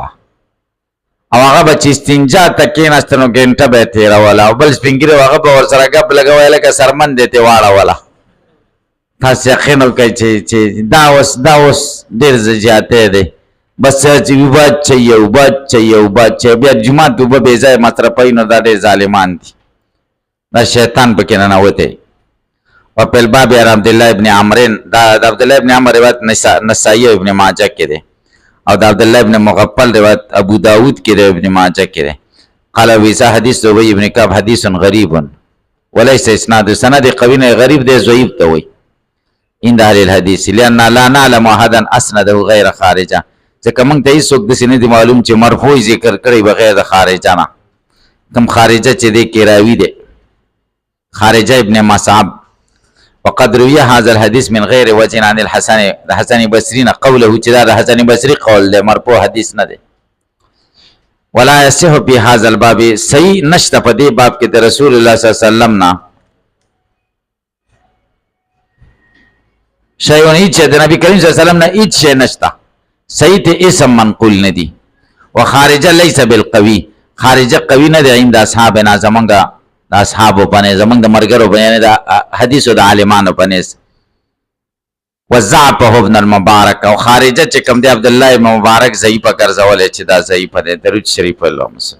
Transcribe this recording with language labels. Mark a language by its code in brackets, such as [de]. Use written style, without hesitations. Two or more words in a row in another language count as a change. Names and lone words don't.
[ps] او هغه به چې استنجا ته کېناسته نو ګنټه به یې تېروله، او بل سپین ږیری و هغه به ورسره ګپ لګوی لکه سرمن دې ترې واړوله. تاسو یقین وکړئ چې دا اوس ډېر زیاتی دی. بس چې اوبه اچوي بیا جومات اوبه بې ځایه مصرفوي، نو دا ډېر ظالمان دي، دا شیطان پکې ننوتی. [ar] وفي الباب عن عبد الله ابن عمرو، [ps] دا د عبد الله ابن عمر روایت نسائی او ابن ماجه کې دی، او د عبد الله ابن مغفل روایت ابو داود کې دی، ابن ماجه کې دی. [ar] قال ویسا حدیث ابی ابن کعب حدیث غریب وليس اسناد، [ps] سند قوی نه، غریب دی، ضعیف ته وایي [ar] عند اهل الحديث، لان لا نعلم احدا اسنده غیر خارجه. [ps] ځکه موږ ته هېڅوک داسې نه دي معلوم چې مرفوع ذکر کړی بغیر د خارجه نه. کوم خارجه چې دی کې راوي دی خارجه ابن مصعب. [ar] وقد روي هذا الحديث من غير وجه عن الحسن بصري قوله، [ps] چې دا د حسن بصري قول دی، مرفوع حدیث نه دی. [ar] ولا يصح في هذا الباب، [ps] صحیح نشته په دې باب کې د رسول الله صلی الله علیه وسلم نه شیون، هیڅ د نبی کریم صلی الله علیه وسلم نه هیڅ شی نشته. صحیح ته اسم منقول نه دي. [ar] وخارجه ليس بالقوي، [ps] خارجه قوي نه دی [ar] عند اصحابنا، [ps] زمونږ د اصحابو باندې، زمونږ د مرګرو باندې، د حدیثو د عالمانو باندې. [ar] وضعفه ابن المبارک، [ps] او خارجه چې کوم دی عبد الله ابن مبارک ضعیفه ګرځولې چې دا ضعیفه دی. درود شریف اللهم